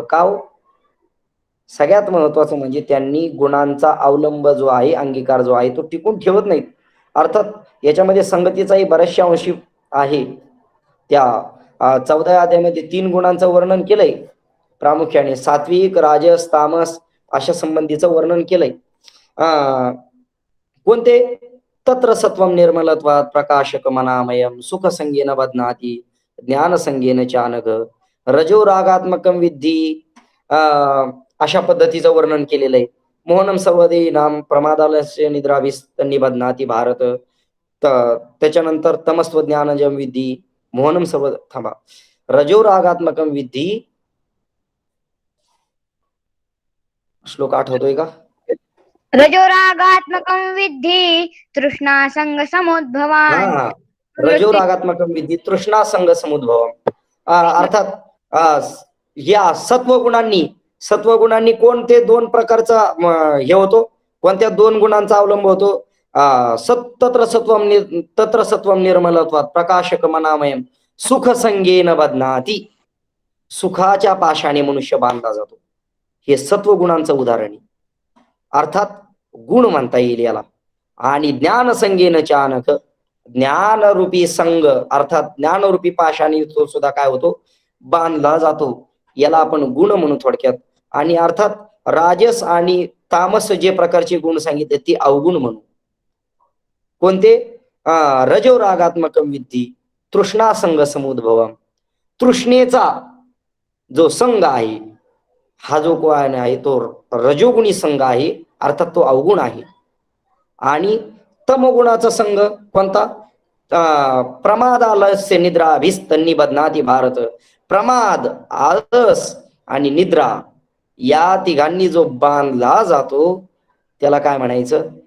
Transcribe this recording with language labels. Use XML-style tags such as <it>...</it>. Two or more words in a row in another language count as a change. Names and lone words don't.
<mr>का हो, सगळ्यात महत्वाचं म्हणजे त्यांनी गुणांचा अवलंब जो आहे, अंगीकार जो आहे, तो टिकून ठेवत नाहीत. अर्थात याच्यामध्ये संगतीचाही बऱ्याचशा अंशी आहे. त्या 14 अध्यायामध्ये 3 गुणांचं वर्णन केलंय, प्रामुख्याने सात्विक, राजस, तामस अशा संबंधीचं वर्णन केलंय. कोणते?</mr> <sa>तत्र सत्वम निर्मलत्वात प्रकाशकमनामयम सुखसंगेन बध्नाति ज्ञानसंगेन चानघ रजो रागात्मकम विद्धी</sa> <mr>अशा पद्धतीचं वर्णन केलेलं आहे.</mr> <sa>मोहनम सर्वदे नाम प्रमादालस्य निद्राभिस निबध्नाति भारत. त्याच्यानंतर तमस्व ज्ञानजम विद्धी मोहनम सर्व थांबा रजो रागात्मकम विद्धी</sa> <mr>श्लोक आठवतोय का?</mr> <sa>रजोरागात्मकं विद्धि तृष्णा संग समुद्भवान्. रजो रागात्मकम विद्धी तृष्णा संग समुद्भवम.</sa> <mr>अर्थात या सत्वगुणांनी कोणते 2 प्रकारचा हे होतो, कोणत्या 2 गुणांचा अवलंब होतो?</mr> <sa>तत्र सत्वम निर्मलत्वात प्रकाशकमनामयम सुखसंगेन बध्नाति.</sa> <mr>सुखाच्या पाशाने मनुष्य बांधला जातो. हे सत्वगुणांचं उदाहरण आहे, अर्थात गुण म्हणता येईल याला. आणि</mr> <sa>ज्ञानसंगेन चानक,</sa> <mr>ज्ञानरूपी संग अर्थात ज्ञानरूपी पाशाने तो सुद्धा काय होतो? बांधला जातो. याला आपण गुण म्हणू थोडक्यात. आणि अर्थात राजस आणि तामस जे प्रकारचे गुण सांगितले ते अवगुण म्हणू. कोणते?</mr> <sa>रजो रागात्मकम विद्धी तृष्णा संग समुद्भवम.</sa> <mr>तृष्णेचा जो संघ आहे, हा जो कोण आहे तो रजोगुणी संघ आहे, अर्थात तो अवगुण आहे. आणि तमगुणाचा संघ कोणता?</mr> <sa>प्रमादालस्य निद्राभिस्त निबध्नाति भारत.</sa> <mr>प्रमाद, आळस आणि निद्रा या तिघांनी जो बांधला जातो त्याला काय म्हणायचं?</mr>